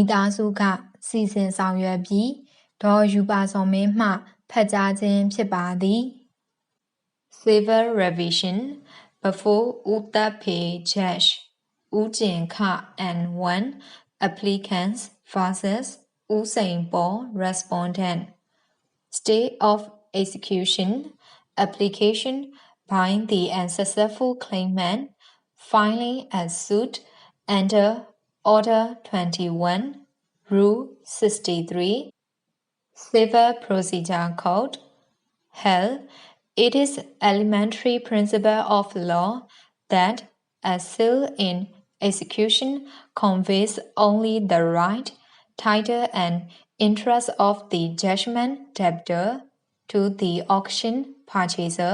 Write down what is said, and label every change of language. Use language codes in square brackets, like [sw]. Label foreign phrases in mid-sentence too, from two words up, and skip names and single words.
[my] သားစုကစီစဉ်ဆောင်ရွက်ပြီးဒေါ်ယူပါစော်မင်းမှဖတ်ကြားခြင်းဖြစ်ပါ [en] သည် Civil Revision before ဦးသက်ဖေ Judge ဦးကျင်ခ N1 applicants vs ဦးစိ န်ပေါ် respondent State of execution application by the unsuccessful claimant filing a suit under Order 21 Rule 63 Civil Procedure Code Hell, it is elementary principle of law that a seal in execution conveys only the right, title and interest of the judgment debtor to the auction purchaser.